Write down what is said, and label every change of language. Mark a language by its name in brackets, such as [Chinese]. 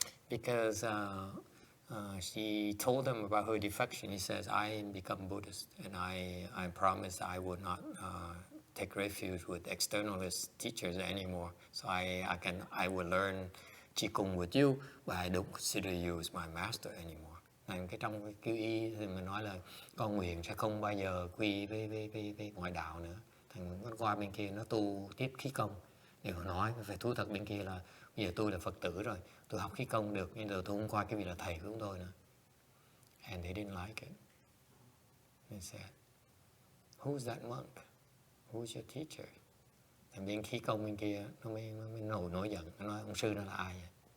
[English] Because she told them about her defection. He says, I become Buddhist, and I promise I would not take refuge with externalist teachers anymore. So I will learn Qigong with you, but I don't consider you as my master anymore. [Vietnamese] Nên trong cái quy y thì mình nói là con nguyện sẽ không bao giờ quy với ngoại đạo nữa. Thằng nó qua bên kia nó tu tiếp khí công. Điều nói phải thú thật bên kia là bây giờ tôi là Phật tử rồi, tôi học khí công được, nhưng giờ tôi không qua cái vị là thầy của chúng tôi nữa. [English] And they didn't like it. They said, who's that monk? Who's your teacher? [Vietnamese] Thì bên khí công bên kia nó mới nổi giận, nó nói ông sư nó là ai vậy?